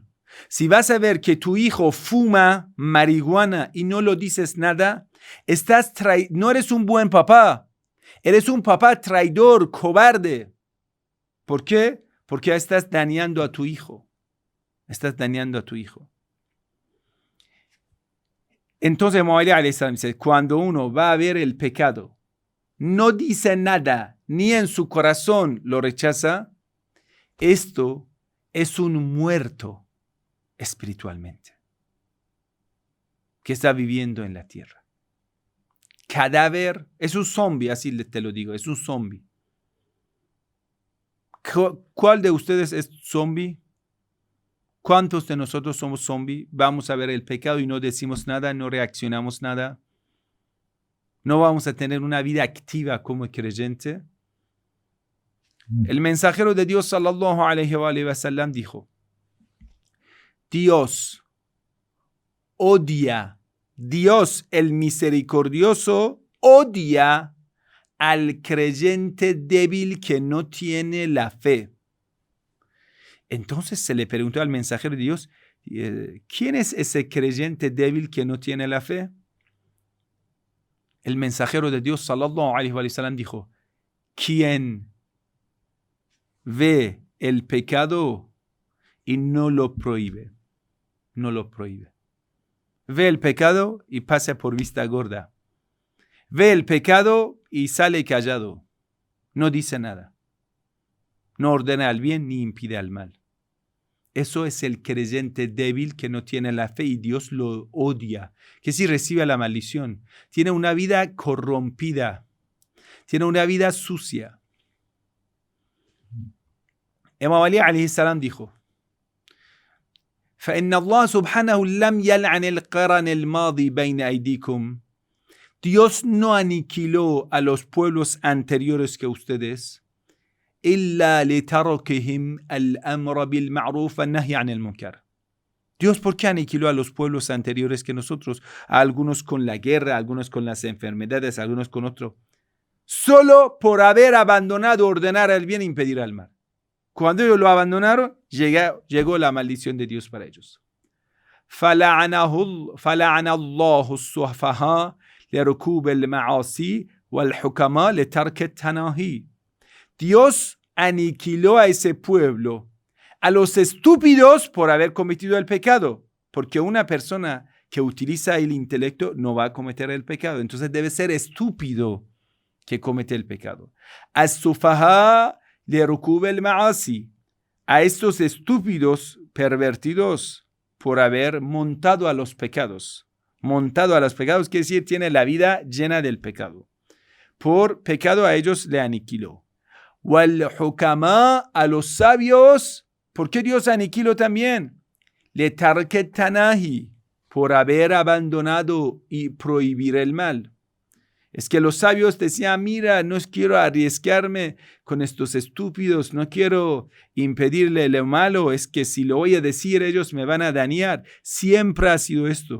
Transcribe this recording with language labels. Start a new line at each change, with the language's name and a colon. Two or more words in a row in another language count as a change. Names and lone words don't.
Spanish: Si vas a ver que tu hijo fuma marihuana y no lo dices nada, no eres un buen papá. Eres un papá traidor, cobarde. ¿Por qué? Porque estás dañando a tu hijo. Estás dañando a tu hijo. Entonces, Muhammad
Arabic: عليه السلام
Spanish: dice, cuando uno va a ver el pecado, no dice nada, ni en su corazón lo rechaza, esto es un muerto espiritualmente, que está viviendo en la tierra. Cadáver, es un zombie, así te lo digo, es un zombie. ¿Cuál de ustedes es zombie? ¿Cuántos de nosotros somos zombie? Vamos a ver el pecado y no decimos nada, no reaccionamos nada. No vamos a tener una vida activa como creyente. El mensajero de Dios,
Arabic: صلى الله عليه وسلم,
Spanish: dijo, Dios el misericordioso odia al creyente débil que no tiene la fe. Entonces se le preguntó al mensajero de Dios, ¿quién es ese creyente débil que no tiene la fe? El mensajero de Dios,
Arabic: صلى الله عليه وسلم,
Spanish: dijo, ¿quién ve el pecado y no lo prohíbe? No lo prohíbe. Ve el pecado y pasa por vista gorda. Ve el pecado y sale callado. No dice nada. No ordena al bien ni impide al mal. Eso es el creyente débil que no tiene la fe y Dios lo odia. Que si recibe la maldición. Tiene una vida corrompida. Tiene una vida sucia.
Arabic: Imam Ali عليه السلام dijo: فإن الله سبحانه لم يلعن القرن الماضي بين أيديكم.
Spanish: Dios no aniquiló a los pueblos anteriores que ustedes.
Arabic: إلا لتركهم الأمر بالمعروف والنهي عن المنكر.
Spanish: Dios, ¿por qué aniquiló a los pueblos anteriores que nosotros? A algunos con la guerra, a algunos con las enfermedades, a algunos con otro. Solo por haber abandonado ordenar el bien e impedir el mal. Cuando ellos lo abandonaron, llegó la maldición de Dios para ellos.
Arabic: فَلَعَنَ اللَّهُ السُّفَهَاءَ لِرُكُوبِ الْمَعَاصِي وَالْحُكَمَاءَ لِتَرْكِ التَّنَاهِي.
Spanish: Dios aniquiló a ese pueblo, a los estúpidos por haber cometido el pecado, porque una persona que utiliza el intelecto no va a cometer el pecado, entonces debe ser estúpido que comete el pecado.
Arabic: As-sufaha لركوب المعاصي.
Spanish: A estos estúpidos pervertidos por haber montado a los pecados. Montado a los pecados quiere decir tiene la vida llena del pecado. Por pecado a ellos le aniquiló. والحكماء, a los sabios. ¿Por qué Dios aniquiló también?
Arabic: لترك التناهي,
Spanish: por haber abandonado y prohibir el mal. Es que los sabios decían: mira, no quiero arriesgarme con estos estúpidos, no quiero impedirle lo malo, es que si lo voy a decir ellos me van a dañar. Siempre ha sido esto.